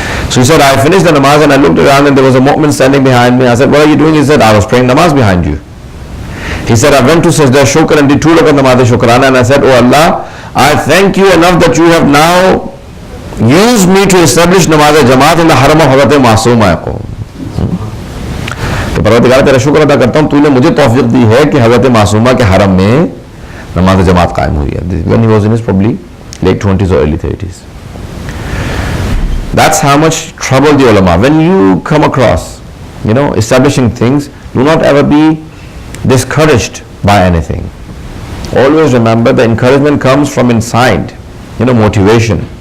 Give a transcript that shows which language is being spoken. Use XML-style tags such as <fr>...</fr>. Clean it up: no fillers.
<en>So he said, I finished the namaz and I looked around and there was a mu'min standing behind me. I said, what are you doing? He said, I was praying namaz behind you. He said, I went to Sajda Shukr and did 2 rakat namaz Shukrana, and I said, oh Allah, I thank you enough that you have now used me to establish namaz Jamaat in the haram of Hazrat Masooma ko.</en> <ur>تو پروردگار تیرا شکر ادا کرتا ہوں تو نے مجھے توفیق دی ہے کہ حضرت معصومہ کے حرم میں نماز جماعت قائم ہوئی ہے.</ur> <en>When he was in his probably late 20s or early 30s. That's how much trouble the ulama. When you come across, establishing things, do not ever be discouraged by anything. Always remember the encouragement comes from inside, motivation.</en>